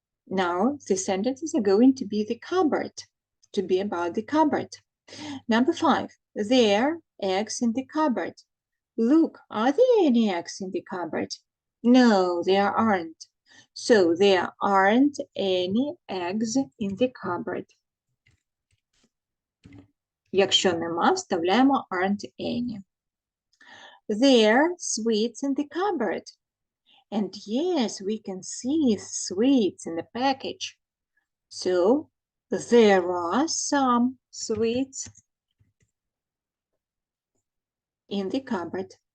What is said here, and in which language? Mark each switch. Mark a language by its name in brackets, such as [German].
[English] Now the sentences are going to be the cupboard, to be about the cupboard. Number 5. There are eggs in the cupboard. Look, are there any eggs in the cupboard? No, there aren't. So there aren't any eggs in the cupboard. [Ukrainian] Якщо нема, вставляємо aren't any. [English] There are sweets in the cupboard. And yes, we can see sweets in the package. So there are some sweets in the cupboard.